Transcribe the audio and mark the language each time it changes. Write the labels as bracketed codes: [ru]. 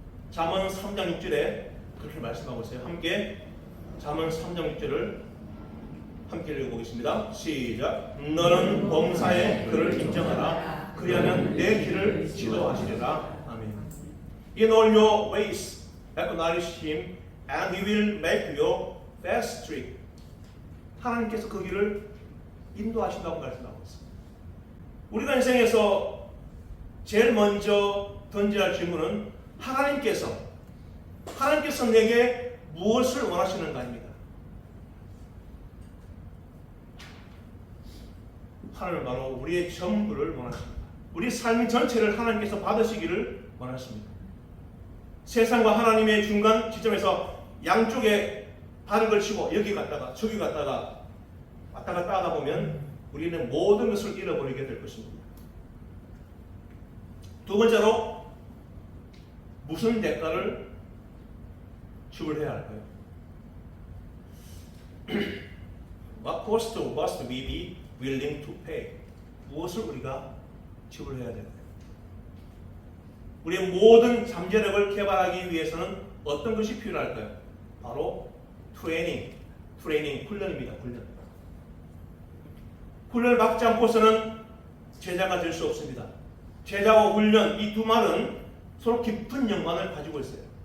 [ko] 잠언 3장 6절에 그렇게 말씀하고 있어요. 함께 잠언 3장 6절을 함께 읽어보겠습니다. 시작. 너는 범사의 그를 인정하라. 그리하면 내 길을 지도하시리라. 아멘. [en] In all your ways acknowledge him and he will make your path straight. [ko] 하나님께서 그 길을 인도하신다고 말씀하고 있습니다. 우리가 인생에서 제일 먼저 던져야 할 질문은 하나님께서 내게 무엇을 원하시는가입니다. 하나님은 바로 우리의 전부를 원하십니다. 우리 삶 전체를 하나님께서 받으시기를 원하십니다. 세상과 하나님의 중간 지점에서 양쪽에 발을 걸치고 여기 갔다가 저기 갔다가 왔다 갔다 하다 보면 우리는 모든 것을 잃어버리게 될 것입니다. 두 번째로 무슨 대가를 지불해야 할까요? [en] What cost must we be willing to pay? [ko] 무엇을 우리가 지불해야 될까요? 우리의 모든 잠재력을 개발하기 위해서는 어떤 것이 필요할까요? 바로 트레이닝, 트레이닝, 훈련입니다. 훈련. 훈련을 받지 않고서는 제자가 될 수 없습니다. 제자와 훈련, 이 두 말은 서로 깊은 연관을 가지고 있어요.